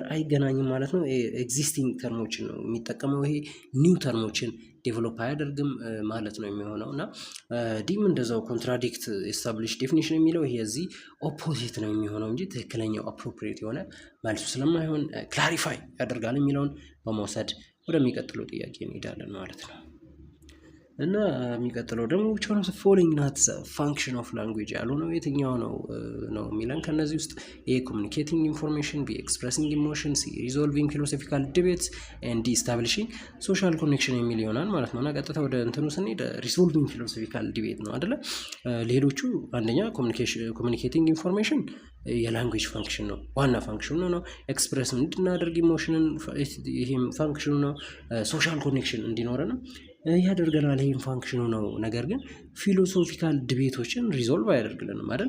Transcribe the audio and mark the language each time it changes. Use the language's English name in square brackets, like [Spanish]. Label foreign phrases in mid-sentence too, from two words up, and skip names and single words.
[Amharic] አይገናኝም ማለት ነው። [English] existing terms [Amharic] ነው የሚጠቀመው። ይሄ [English] new terms develop [Amharic] አያደርግም ማለት ነው የሚሆነው እና ዲም እንደዛው [English] contradict establish definition [Amharic] የሚለው ይሄ እዚህ ኦፖዚት ነው የሚሆነው እንጂ ትክክለኛው አፕሮፕሪየት የሆነ መልሱ ስለማይሆን ክላሪፋይ ያደርጋል የሚለውን በመውሰድ ወደሚቀጥለው ጥያቄ እንሄዳለን ማለት ነው። እና የሚቀጥለው ደግሞ [English] which one of the following not the function of language [Amharic] ያልሆነው የትኛው ነው የሚለን ከነዚህ ውስጥ [English] A communicating information፣ B expressing emotion፣ C resolving philosophical debates and D establishing social connection [Amharic] የሚል ይሆናል ማለት ነው። እና ቀጥታ ወደ እንትኑ ስንሄድ [English] resolving philosophical debate [Amharic] ነው አይደለ? ሌሎቹ አንደኛ [English] communicating information language function [Amharic] ነው፣ ዋና ፋንክሽኑ ነው። ኤክስፕረስ እንድናደርግ ኢሞሽንን ይሄም ፋንክሽኑ ነው። [English] social connection [Amharic] እንዲኖረን ያደርገናል፣ ይሄም ፋንክሽኑ ነው። ነገር ግን [English] philosophical debates resolve [Amharic] አያደርግልንም አይደል?